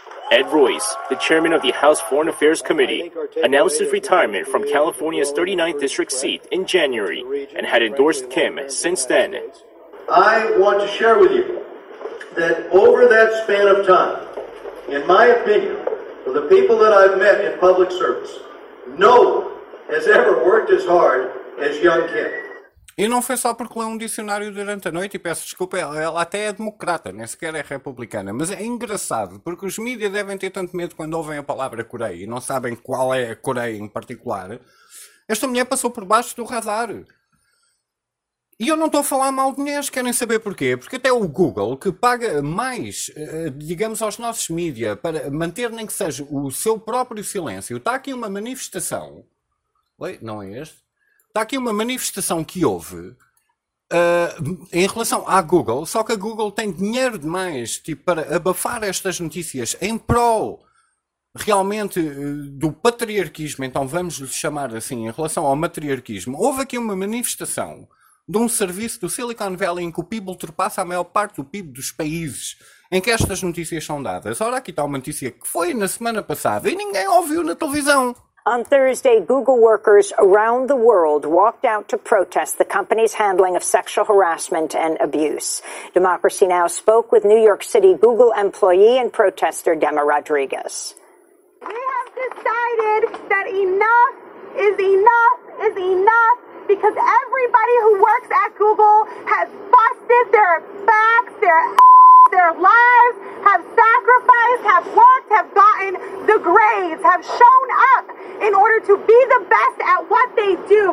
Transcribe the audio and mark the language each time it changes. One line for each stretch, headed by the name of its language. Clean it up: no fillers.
English: Ed Royce, the chairman of the House Foreign Affairs Committee, announced his retirement from California's 39th district seat in January and had endorsed Kim since then. I want to share with you that over that span of time, in my opinion, for the people that I've met in public service, no one has ever worked as hard as Young Kim.
Portuguese: E não foi só porque leu um dicionário durante a noite, e peço desculpa, ela até é democrata, nem sequer é republicana. Mas é engraçado, porque os mídias devem ter tanto medo quando ouvem a palavra Coreia e não sabem qual é a Coreia em particular. Esta mulher passou por baixo do radar. E eu não estou a falar mal de mulheres, querem saber porquê? Porque até o Google, que paga mais, digamos, aos nossos mídias para manter nem que seja o seu próprio silêncio, está aqui uma manifestação. Oi? Não é este? Está aqui uma manifestação que houve em relação à Google, só que a Google tem dinheiro demais, tipo, para abafar estas notícias em prol realmente do patriarquismo, então vamos lhe chamar assim, em relação ao matriarquismo. Houve aqui uma manifestação de um serviço do Silicon Valley em que o PIB ultrapassa a maior parte do PIB dos países em que estas notícias são dadas. Ora, aqui está uma notícia que foi na semana passada e ninguém ouviu na televisão.
English: On Thursday, Google workers around the world walked out to protest the company's handling of sexual harassment and abuse. Democracy Now! Spoke with New York City Google employee and protester Demma Rodriguez. We have decided that enough is enough is enough, because everybody who works at Google has busted their backs, their lives, have sacrificed, have worked, have gotten the grades, have shown up in order to be the best at what they do.